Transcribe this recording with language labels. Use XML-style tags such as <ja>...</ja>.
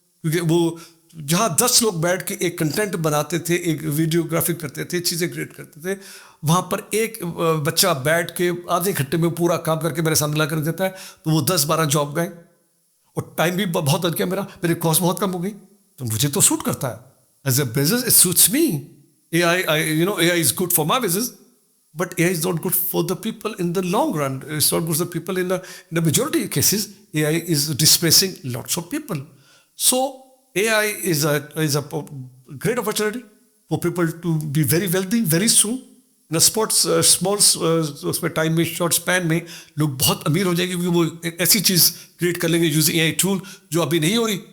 <hi>क्योंकि वो जहाँ 10 लोग बैठ के एक कंटेंट बनाते थे, एक वीडियोग्राफी करते थे, चीज़ें क्रिएट करते थे, वहाँ पर एक बच्चा बैठ के आधे घंटे में पूरा काम करके मेरे सामने ला कर देता है. तो वो 10-12 जॉब गए और टाइम भी बहुत लग गया मेरी कॉस्ट बहुत कम हो गई. तो मुझे तो सूट करता है.</hi> <en>As a business it suits me. AI is good for my business. But AI is not good for the people in the long run. It's not good for the people in the majority of cases. AI is displacing lots of people. So AI is a great opportunity for people to be very wealthy very soon. In a small</en> <hi>उसमें time में, short span में लोग बहुत अमीर हो जाएंगे क्योंकि वो एक ऐसी चीज़ क्रिएट कर लेंगे यूजिंग AI टूल जो अभी नहीं हो रही.</hi>